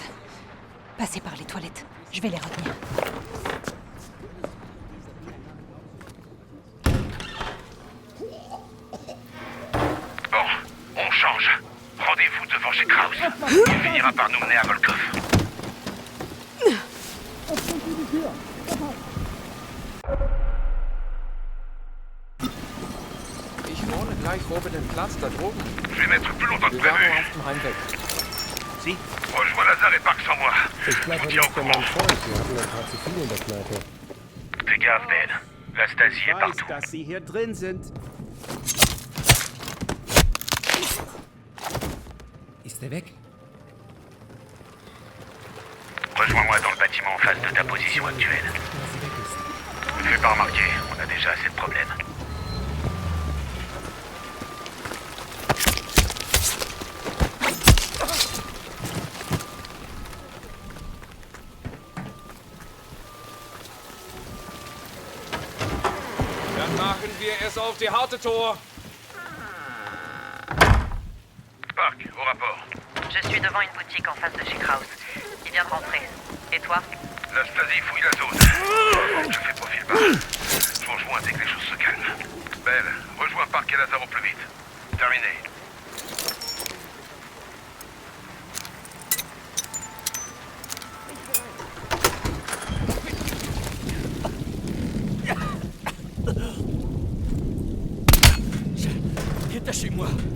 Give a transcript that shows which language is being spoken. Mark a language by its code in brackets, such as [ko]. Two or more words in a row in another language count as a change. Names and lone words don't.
[fr] Passez par les toilettes. Je vais les retenir. Bon, on change. Rendez-vous devant chez Kraus. Il finira par nous mener à Volkov. [de] Ich wohne gleich oben den Platz da droben. [fr] Je vais mettre plus longtemps que [de] Wir waren [fr] prévu. [de] auf dem Heimweg. [fr] Rejoins Lazare et Park sans moi. [de] Ich [fr] Je [de] bleibe [fr] vous tiens au [de] nicht bei [fr] courant. [de] meinem Freund. Wir hatten ein paar zu viel in der Kneipe. [fr] Fais gaffe, Ben. La Stasi est partout. [de] dass Sie hier drin sind. Ist er weg? [fr] Rejoins-moi dans le bâtiment en face de ta position actuelle. [de] Dass sie weg ist. [fr] Ne fais pas remarquer, on a déjà assez de problèmes. [de] Dann machen wir es auf die harte Tor. [fr] Park, au rapport. Je suis devant une boutique en face de chez Kraus. Il vient de rentrer. Et toi? La Stasi fouille la zone. Je fais profil bas. Je vous rejoins dès que les choses se calment. Belle, rejoins Park et Lazare au plus vite. Terminé. Détachez-moi.